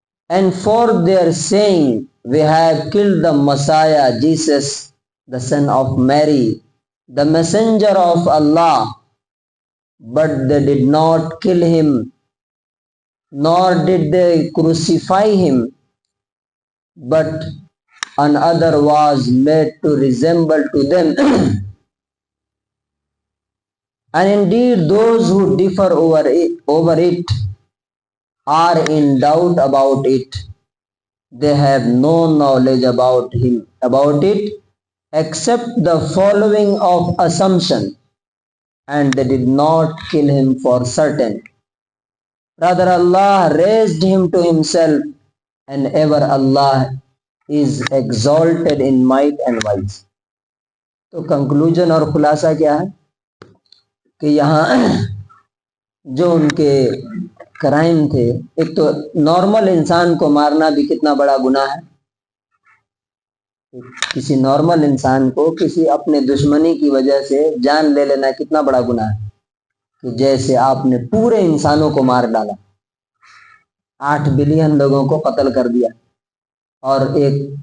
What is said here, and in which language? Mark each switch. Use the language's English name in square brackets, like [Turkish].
[English] And for their saying, we have killed the Messiah, Jesus, the son of Mary, the messenger of Allah, but they did not kill him, nor did they crucify him, but another was made to resemble to them. And indeed those who differ over it are in doubt about it. They have no knowledge about it, except the following of assumption, and they did not kill him for certain. Rather, Allah raised him to himself, and ever Allah is exalted in might and wise. [Urdu] تو conclusion اور خلاصہ کیا ہے کہ یہاں جو ان کے crime تھے، ایک تو نارمل انسان کو مارنا بھی کتنا بڑا گناہ ہے۔ کسی نارمل انسان کو کسی اپنے دشمنی کی وجہ سے جان لے لینا کتنا بڑا گناہ ہے، کہ جیسے آپ نے پورے انسانوں کو مار ڈالا، 8 بلین لوگوں کو قتل کر دیا، اور ایک